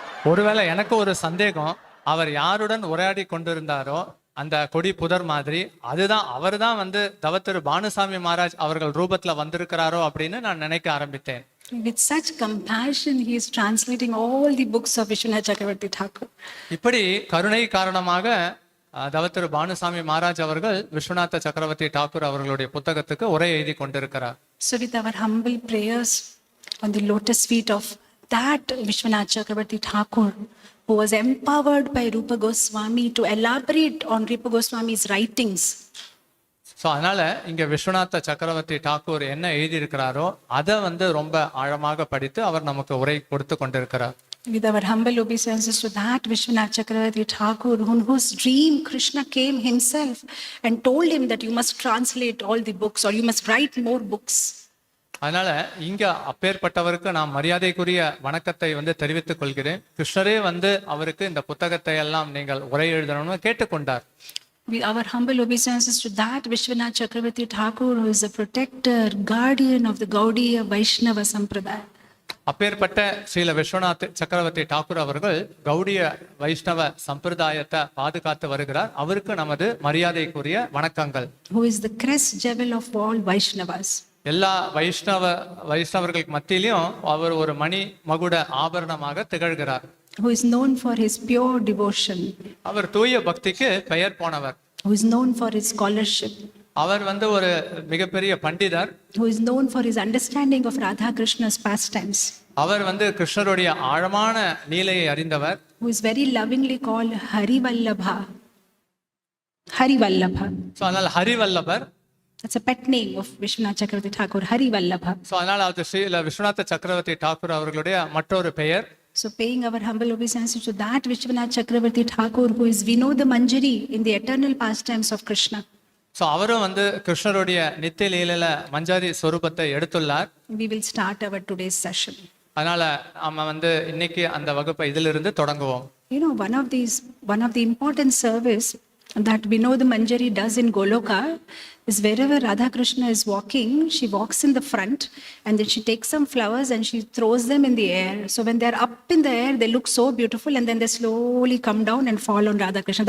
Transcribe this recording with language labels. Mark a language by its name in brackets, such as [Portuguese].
[Tamil] ஒருவேளை எனக்கு ஒரு சந்தேகம், அவர் யாருடன் உரையாடி கொண்டிருந்தாரோ அந்த கொடி புதர் மாதிரி அவர் தான் வந்து தவத்திரு பானுசாமி மகாராஜ் அவர்கள் ரூபத்துல வந்திருக்கிறாரோ அப்படின்னு நான் நினைக்க ஆரம்பித்தேன். [English] With such compassion, he is translating all the books of Vishwanath Chakravarti Thakur. [Tamil] இப்படி கருணை காரணமாக தவத்திரு பானுசாமி மகாராஜ் அவர்கள் விஸ்வநாத சக்கரவர்த்தி டாக்கூர் அவர்களுடைய புத்தகத்துக்கு உரை எழுதி கொண்டிருக்கிறார். [English] So with our humble prayers on the lotus feet of that Vishwanath Chakravarti Thakur, who was empowered by Rupa Goswami to elaborate on Rupa Goswami's writings. [Tamil] So அதனால இங்க விஸ்வநாத சக்கரவர்த்தி டாக்கூர் என்ன எழுதியிருக்கிறாரோ அதை ரொம்ப ஆழமாக படித்து அவர் நமக்கு உரை கொடுத்து கொண்டிருக்கிறார். [English] With our humble obeisances to that Vishwanath Chakravarti Thakur, on whose dream Krishna came himself and told him that you must translate all the books or you must write more books. [Tamil] அதனால இங்க அப்பேற்பட்டவருக்கு நான் மரியாதைக்குரிய வணக்கத்தை தெரிவித்துக் கொள்கிறேன். கிருஷ்ணரே அவருக்கு இந்த புத்தகத்தை எல்லாம் நீங்கள் உரை எழுதணும்னு கேட்டுக்கொண்டார். [English] With our humble obeisances to that Vishwanath Chakravarti Thakur, who is the protector, guardian of the Gaudiya Vaishnava Sampradaya. [Tamil] அப்பேற்பட்ட ஸ்ரீல விஸ்வநாத் சக்கரவர்த்தி டாக்கூர் அவர்கள் கௌடிய வைஷ்ணவ சம்பிரதாயத்தை பாதுகாத்து வருகிறார். அவருக்கு நமது மரியாதைக்குரிய வணக்கங்கள். [English] Who is the crest jewel of all Vaishnavas. [Tamil] எல்லா வைஷ்ணவர்களுக்கு மத்தியிலும் அவர் ஒரு மணி மகுட ஆபரணமாக திகழ்கிறார். [English] Who is known for his pure devotion. [Tamil] அவர் தூய பக்திக்கு பெயர் போனவர். [English] Who is known for his scholarship. [Tamil] அவர் ஒரு மிகப்பெரிய பண்டிதர். [English] Who is known for his understanding of Radha Krishna's pastimes. [Tamil] அவர் கிருஷ்ணருடைய ஆழமான நீலையை அறிந்தவர். [English] Who is very lovingly called Harivallabha. Harivallabha. [Tamil] So அதனால் ஹரிவல்லபர். [English] That's a pet name of Vishwanath Chakravarti Thakur, Harivallabha. [Tamil] So அதனால் அவர் ஸ்ரீல விஸ்வநாத சக்கரவர்த்தி டாக்கூர் அவர்களுடைய மற்றொரு பெயர். [English] So paying our humble obeisances to that Vishwanath Chakravarti Thakur, who is Vinoda Manjari in the eternal pastimes of Krishna. [Tamil] So அவரும் கிருஷ்ணருடைய நித்திய லீலையில மஞ்சாரி ஸ்வரூபத்தை எடுத்துள்ளார். [English] We will start our today's session. [Tamil] அதனால நம்ம இன்னைக்கு அந்த வகுப்பை இதிலிருந்து தொடங்குவோம். [English] You know, one of the important service that Vinoda Manjari does in Goloka is wherever Radha Krishna is walking, she walks in the front and then she takes some flowers and she throws them in the air. So when they're up in the air, they look so beautiful and then they slowly come down and fall on Radha Krishna.